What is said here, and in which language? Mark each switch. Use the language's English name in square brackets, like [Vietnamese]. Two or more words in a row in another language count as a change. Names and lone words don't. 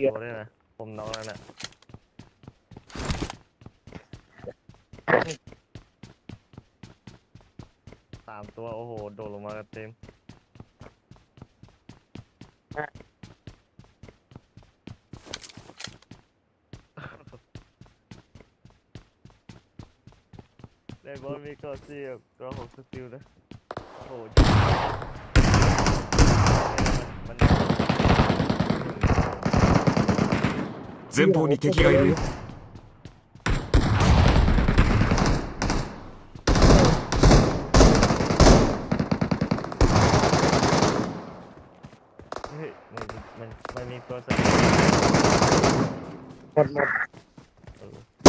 [Thai] ตัวด้วยนะ ผมน้องแล้วน่ะ3 ตัว โอ้โห โดดลงมากันเต็ม ในบอสมีกอซี่กับกรองของสติลนะ โอ้โหมัน [Japanese] 前方に敵がいるよ。 [Thai] เฮ้ยมันมีตัวสติล หมด เออ